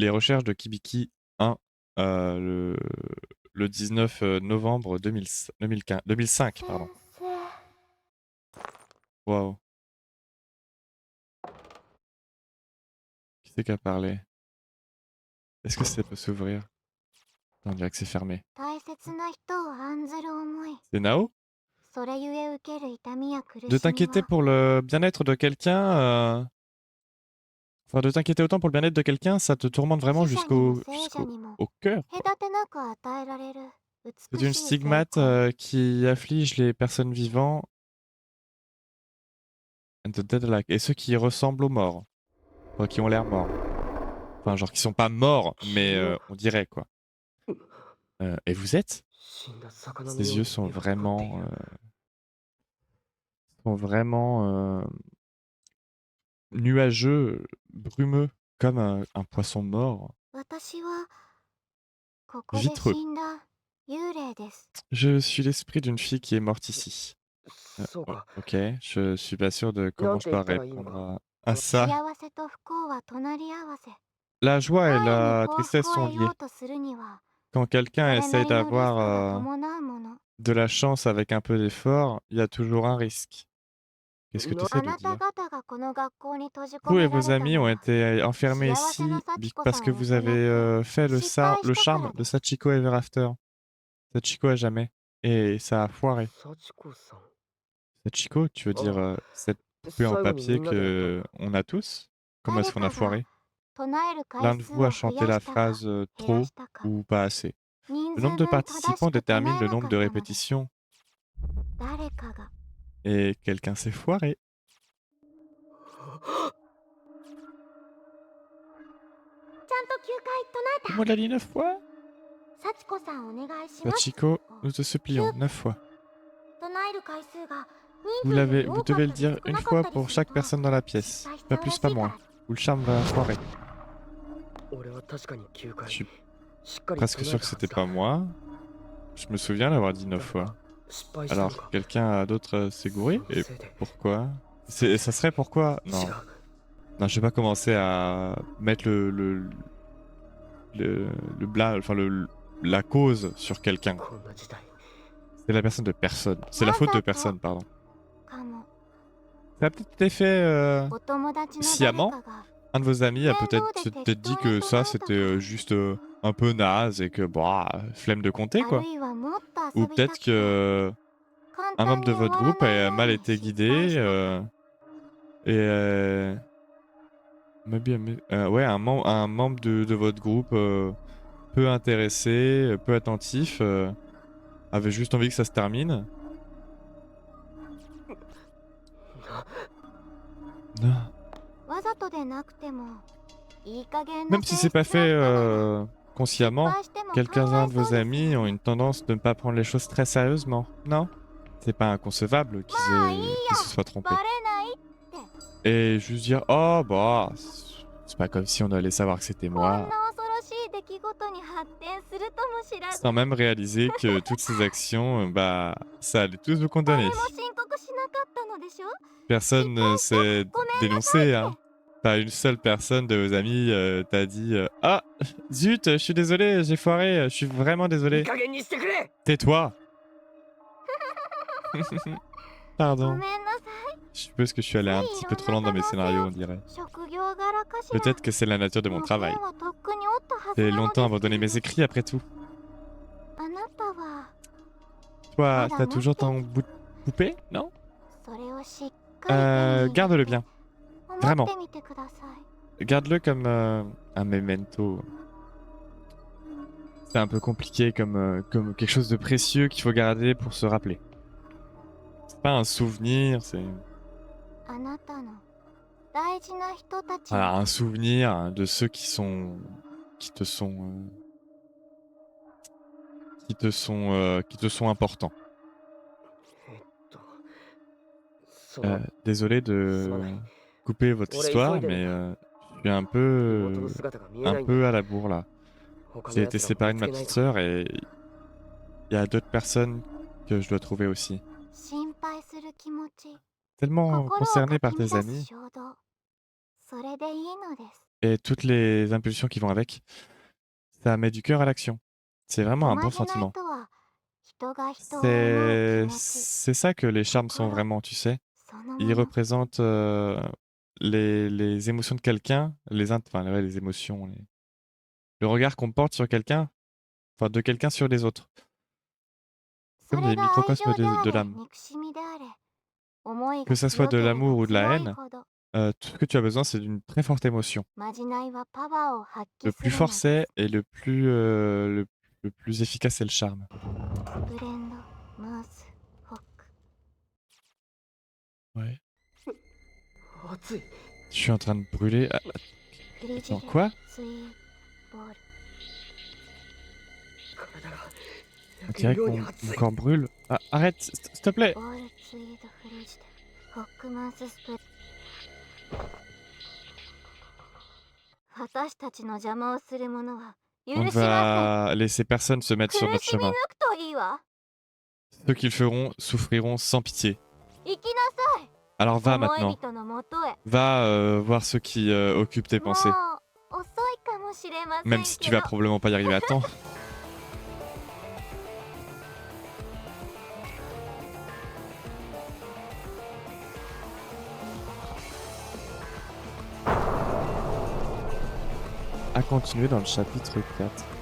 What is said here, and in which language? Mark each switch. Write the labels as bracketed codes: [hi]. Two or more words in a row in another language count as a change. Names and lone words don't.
[fr] Les recherches de Kibiki 1. le 19 novembre 2005, pardon. [ja] 先生 [fr] Waouh. Qui c'est qui a parlé? Est-ce que ça peut s'ouvrir? On dirait que c'est fermé. [ja] 大切な人を案ずる思い [fr] C'est Nao? [ja] それゆえ受ける痛みや苦しみ [fr] De t'inquiéter [ja] は [fr] pour le bien-être de quelqu'un, enfin de t'inquiéter autant pour le bien-être de quelqu'un, ça te tourmente vraiment [ja] 死者にも [fr] jusqu'au [ja] 聖者にも [fr] au cœur. [ja] 隔てなく与えられる [fr] C'est [ja] 美 [fr] une [ja] しい成 [fr] stigmate [ja] 功 [fr] qui afflige les personnes vivantes [en] and the dead alike, [fr] et ceux qui ressemblent aux morts, enfin, qui ont l'air morts. Enfin, genre qui sont pas morts, mais on dirait quoi. Et vous êtes? [ja] 死んだ魚の [fr] Ses [ja] よう [fr] yeux [ja] に [fr] sont [ja] 目が光ってい [fr] vraiment, [ja] る [fr] nuageux, brumeux, comme un poisson mort. [ja] 私はここで [fr] Vitreux. [ja] 死んだ幽霊です [fr] Je suis l'esprit d'une fille qui est morte ici. [ja] そうか [fr] Ok, je suis pas sûr de comment je dois répondre à ça. [ja] 幸せと不幸は隣り合わせ [fr] La joie et [ja] 前に [fr] la [ja] 幸 [fr] tristesse [ja] 福を [fr] sont [ja] 得 [fr] liées. [ja] ようとするには [fr] Quand [ja] そ [fr] quelqu'un [ja] れな [fr] essaye [ja] りのリスクが [fr] d'avoir [ja] 伴うもの [fr] de la chance avec un peu d'effort, il y a toujours un risque. Qu'est-ce que tu [ja] あ [fr] essaies de [ja] なた [fr] dire? [ja] 方がこの学校に閉じ込 [fr] Vous et [ja] めら [fr] vos [ja] れた [fr] amis [ja] の [fr] ont [ja] は [fr] été enfermés [ja] 幸せな [fr] ici [ja] 幸子 [fr] parce [ja] さ [fr] que [ja] んを [fr] vous [ja] 失って [fr] avez fait [ja] 失敗 [fr] le [ja] したから [fr] charme [ja] で [fr] de [ja] す [fr] Sachiko Ever After. Sachiko à jamais. Et ça a foiré. [ja] 幸子さん [fr] Sachiko, tu veux dire Ah. cette poupée en [ja] 最後にみ [fr] papier [ja] んなでやった [fr] que on a tous? Comment est-ce [ja] 誰 [fr] qu'on a [ja] かが [fr] foiré? [ja] 唱える回 [fr] L'un de [ja] 数 [fr] vous a [ja] を増 [fr] chanté [ja] や [fr] la [ja] したか [fr] phrase [ja] 減ら [fr] trop [ja] したか [fr] ou pas assez. [ja] 人 [fr] Le [ja] 数 [fr] nombre de [ja] 分正し [fr] participants [ja] く唱 [fr] détermine [ja] え [fr] le [ja] なか [fr] nombre [ja] っ [fr] de [ja] たのです [fr] répétitions. [ja] 誰かが [fr] Et quelqu'un s'est foiré. [ja] ちゃんと9回唱 [fr] Comment l'a dit 9 fois? [ja] えた幸子さんお願いします [fr] Sachiko, nous te supplions 9 fois. [ja] 唱える回数が [fr] Vous [ja] 人数より [fr] vous [ja] 多かっ [fr] devez [ja] た [fr] le [ja] り [fr] dire [ja] 少 [fr] une [ja] なか [fr] fois [ja] ったり [fr] pour [ja] する [fr] chaque [ja] と [fr] personne dans la [ja] 失 [fr] pièce. [ja] 敗しち [fr] Pas [ja] ゃうら [fr] plus, [ja] し [fr] pas [ja] いか [fr] moins. [ja] ら [fr] Ou le charme va foirer. [ja] 俺は確かに9 [fr] Je [ja] 回 [fr] suis [ja] しっかり [fr] presque [ja] 唱え [fr] sûr [ja] た [fr] que [ja] は [fr] c'était [ja] ず [fr] pas [ja] だ [fr] moi. Je me souviens l'avoir dit 9 fois. [ja] 失敗したの [fr] Alors, [ja] か [fr] quelqu'un d'autre s'est gouré? [ja] その [fr] Et [ja] せいで [fr] pourquoi? Ça serait pourquoi? [ja] 違 [fr] Non. [ja] う [fr] Non, je vais pas commencer à mettre enfin la cause sur quelqu'un. [ja] こんな事態 [fr] C'est la personne de personne. C'est la faute de personne, pardon. [ja] かも [fr] Ça a peut-être été fait [ja] お友達の誰 [fr] sciemment. [ja] かが [fr] Un de vos amis a Mais peut-être nous, des peut-être dit textos, que on ça a c'était pas. juste un peu naze et que bah flemme de compter [ja] あ [fr] quoi. [ja] るいはもっと [fr] Ou [ja] 遊びた [fr] peut-être [ja] くて [fr] que [ja] 簡 [fr] un [ja] 単 [fr] membre [ja] に [fr] de [ja] 終 [fr] votre [ja] わら [fr] groupe [ja] ない [fr] a [ja] よう [fr] mal [ja] に [fr] été [ja] 失敗 [fr] guidé [ja] したか [fr] et ouais un membre de votre groupe peu intéressé, peu attentif avait juste envie que ça se termine. Non. [ja] わざとでなくてもいい加減な [fr] Même si [ja] 性 [fr] c'est pas [ja] 質な [fr] fait [ja] 人なら 失 [fr] consciemment, [ja] 敗しても考 [fr] quelques-uns [ja] え [fr] de [ja] そう [fr] vos [ja] です [fr] amis [ja] よ [fr] ont [ja] ね [fr] une tendance de ne pas prendre les choses très sérieusement, non? C'est pas inconcevable qu'ils se soient trompés. [ja] バレないって [fr] Et juste dire, oh bah, c'est pas comme si on allait savoir que c'était [ja] こんな [fr] moi, [ja] 恐ろしい出来事に発展するとも知らず [fr] sans même réaliser que toutes ces actions, bah, ça allait tous vous [ja] 誰 [fr] condamner. [ja] も申告しなかったのでしょ [fr] Personne ne s'est [ja] ごめんなさい [fr] dénoncé, hein. Pas une seule personne de vos amis t'a dit, ah, zut, je suis désolé, j'ai foiré, je suis vraiment [ja] いい [fr] désolé. [ja] 加減にしてくれ [fr] Tais-toi. [ja] ご [fr] Pardon. [ja] めんなさい [fr] Je suppose que je suis allé un petit peu trop loin dans mes scénarios, on dirait. [ja] 職業柄かしら [fr] Peut-être que c'est la nature de mon [ja] もう [fr] travail. [ja] ペンはとっくに折ったはず [fr] J'ai [ja] なの [fr] longtemps [ja] です [fr] abandonné mes écrits après tout. [ja] あなたは [fr] Toi, Madame, t'as toujours ton ok. bout de poupée, non? [ja] それをしっかり手に入れて [fr] Garde-le bien. [ja] 思 [fr] Vraiment. [ja] ってみてください [fr] Garde-le comme un memento. C'est un peu compliqué comme quelque chose de précieux qu'il faut garder pour se rappeler. C'est pas un souvenir, c'est [ja] あなたの大事な人たち [fr] voilà, [ja] の [fr] un souvenir de ceux qui te sont importants. [ja] その [fr] Désolé de couper votre Ouais, histoire, il faut mais aider. je suis un [ja] 妹 [fr] peu [ja] の姿が見えないんだ [fr] à la bourre là. [ja] 他 [fr] J'ai [ja] の [fr] été [ja] 奴らを [fr] séparé de [ja] 見 [fr] ma [ja] つけない [fr] petite [ja] か [fr] sœur et il y a d'autres personnes que je dois trouver aussi. [ja] 心配する気持ち [fr] Tellement [ja] 心を [fr] concerné [ja] か [fr] par [ja] き乱 [fr] tes [ja] す [fr] amis [ja] 衝動それでいいのです [fr] et toutes les impulsions qui vont avec. Ça met du cœur à l'action. C'est vraiment [ja] お [fr] un [ja] ま [fr] bon [ja] じない [fr] sentiment. [ja] とは人が人を思う気持ち [fr] C'est ça que les charmes sont [ja] 心 [fr] vraiment, tu sais. [ja] その [fr] Ils [ja] もの [fr] représentent les émotions de quelqu'un, enfin ouais, les émotions, le regard qu'on porte sur quelqu'un, enfin de quelqu'un sur les autres, [ja] そ [fr] comme [ja] れ [fr] des [ja] が愛 [fr] microcosmes [ja] 情であ [fr] de [ja] れ [fr] l'âme. [ja] 憎しみであれ思い [fr] Que [ja] が [fr] ça soit [ja] 強 [fr] de [ja] ければ [fr] l'amour ou de la [ja] 強い [fr] haine, [ja] ほど [fr] tout ce que tu as besoin, c'est d'une très forte émotion. [ja] まじないはパワーを発 [fr] Le [ja] 揮す [fr] plus [ja] るの [fr] fort [ja] です [fr] c'est et le plus efficace c'est le charme. [ja] ブレンドマウスフォック [fr] Ouais. [ja] 熱い [fr] Je suis en train de brûler. Ah, [ja] フリジ [fr] attends, [ja] デ [fr] quoi? [ja] スイーボール体が [fr] On [ja] 焼け [fr] dirait [ja] るよ [fr] que [ja] うに [fr] mon [ja] 熱い [fr] corps brûle. Ah, arrête, s'il te plaît. [ja] ボールツイードフリジデフォックマウススプレー私たちの邪魔をする者は許 [fr] On [ja] しま [fr] va laisser personne se [ja] せん [fr] mettre sur [ja] 苦 [fr] notre [ja] しみ抜 [fr] chemin. [ja] くといいわ [fr] Ceux qui le feront souffriront sans pitié. [ja] 行きなさい [fr] Alors va [ja] 思い [fr] maintenant. [ja] 人のもとへ [fr] Va voir ceux qui occupent tes [ja] もう [fr] pensées. [ja] 遅いかもしれませ [fr] Même [ja] ん [fr] si tu [ja] けど [fr] vas probablement pas y arriver à temps. À continuer dans le chapitre 4.